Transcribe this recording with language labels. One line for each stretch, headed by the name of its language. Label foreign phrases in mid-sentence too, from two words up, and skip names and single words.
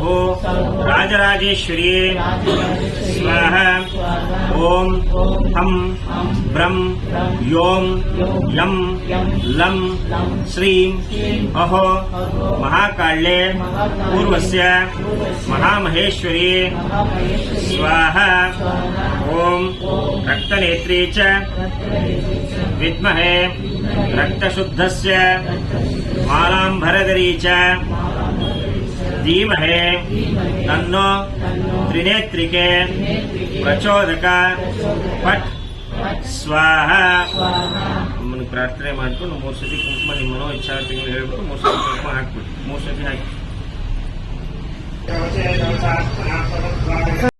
Sanskrit: राजराजेश्वर्ये स्वाहा ॐ हं ब्रं यों यं लं श्रीं अहो महाकाल्ये पूर्वस्य महामहेश्वर्ये स्वाहा ॐ रक्तनेत्री च विद्महे रक्तशुद्धस्य मालाम्बरधरी च धीमहे तन्नो त्रिनेत्रिके प्रचोदक पट स्वाहा
Kannada: मन प्रार्थನೆ ಮಾಡಿಕೊಂಡು 3 ಸತಿ ಕುಂಕುಮ ನಿಮ್ಮ ಮನೋ ಇಚ್ಛಾರ್ಥಿಗಳು ಹೇಳಿಬಿಟ್ಟು 3 ಸತಿ ಕುಂಕುಮ ಹಾಕ್ಬಿಟ್ಟು 3 ಸತಿ ಹಾಕಿ